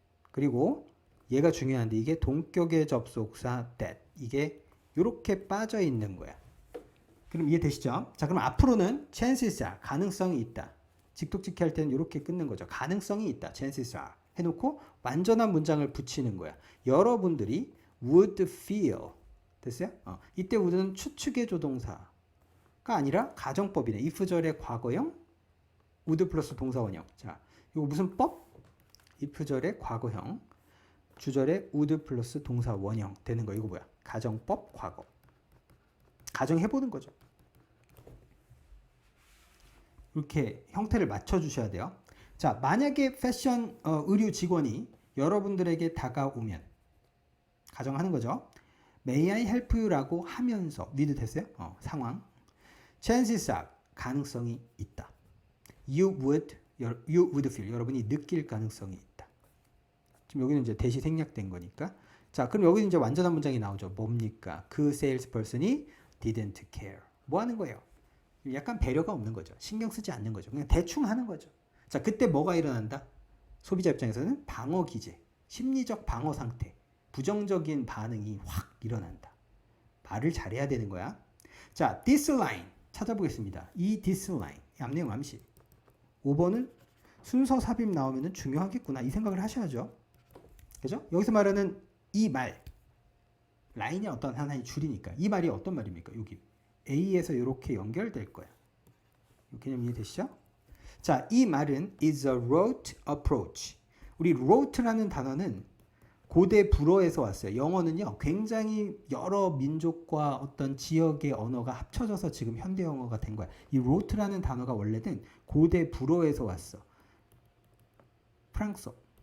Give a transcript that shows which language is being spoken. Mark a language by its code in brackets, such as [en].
[ko] 그리고 얘가 중요한데 이게 동격의 접속사 that. 이게 이렇게 빠져 있는 거야. 그럼 이해되시죠? 자, 그럼 앞으로는 [en] chances are. [ko] 가능성이 있다. 직독직해 할 때는 이렇게 끊는 거죠. 가능성이 있다. [en] chances are. [ko] 해놓고 완전한 문장을 붙이는 거야. 여러분들이 [en] would feel. [ko] 됐어요? 이때 would는 추측의 조동사가 아니라 가정법이네. if절의 과거형 would 플러스 동사 원형. 자, 이거 무슨 법? if절의 과거형 주절의 would 플러스 동사 원형 되는 거. 이거 뭐야? 가정법 과거. 가정해보는 거죠. 이렇게 형태를 맞춰주셔야 돼요. 자, 만약에 패션 의류 직원이 여러분들에게 다가오면 가정하는 거죠. [en] May I help you [ko] 라고 하면서 with 됐어요? 상황. [en] chances are [ko] 가능성이 있다. [en] You would feel [ko] 여러분이 느낄 가능성이 있다. 지금 여기는 이제 대시 생략된 거니까. 자, 그럼 여기는 이제 완전한 문장이 나오죠. 뭡니까? 그 salesperson이 [en] didn't care. [ko] 뭐 하는 거예요? 약간 배려가 없는 거죠. 신경 쓰지 않는 거죠. 그냥 대충 하는 거죠. 자, 그때 뭐가 일어난다? 소비자 입장에서는 방어 기제, 심리적 방어 상태, 부정적인 반응이 확 일어난다. 말을 잘해야 되는 거야. 자, this line 찾아보겠습니다. 이 this line, 앞내용 암시. 5번은 순서 삽입 나오면 중요하겠구나. 이 생각을 하셔야죠. 그죠? 여기서 말하는 이 말, 라인이 어떤 하나의 줄이니까 이 말이 어떤 말입니까? 여기 A에서 이렇게 연결될 거야. 이 개념 이해되시죠? 자, 이 말은 [en] is a rote approach. [ko] 우리 rote라는 단어는 고대 불어에서 왔어요. 영어는요, 굉장히 여러 민족과 어떤 지역의 언어가 합쳐져서 지금 현대 영어가 된 거야. 이 rote라는 단어가 원래는 고대 불어에서 왔어. 프랑스어.